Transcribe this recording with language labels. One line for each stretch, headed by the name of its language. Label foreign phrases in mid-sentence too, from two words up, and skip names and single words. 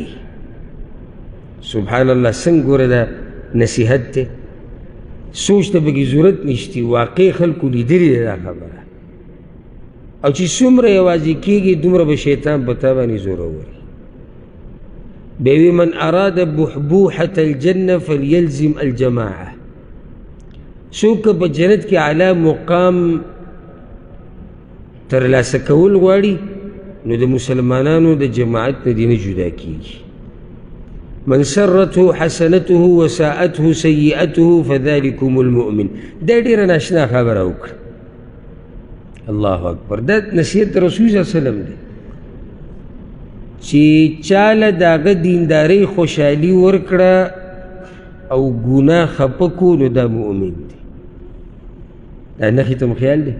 Arabic: سبحان الله،
Pashto: څنګه ګوره دا نصیحت دی، سوچ ته پکې ضرورت نشتی، واقع خلکو لیدلې ده دا خبره. او چې څومره یوازې کېږي دومره به شیطان په تا باندې زورور.
Arabic: بيوي من أراد بحبوحة الجنة فليلزم الجماعة.
Pashto: څوک په جنت کې اعلی مقام ترلاسه کول غواړي نو د مسلمانانو د جماعت نه دې نه جدا کېږي.
Arabic: من سرته حسنته وساءته سيئته فذلكم المؤمن.
Pashto: دا ډیره ناشنا خبره وکړه.
Arabic: الله اکبر.
Pashto: دا نصیحت رسول
Arabic: صلی الله علیه وسلم
Pashto: دی چې چاله د هغه دیندارۍ خوشحالي ورکړه او ګناه خفه کو نو دا مؤمن دی. دا نښې ته مو خیال دی.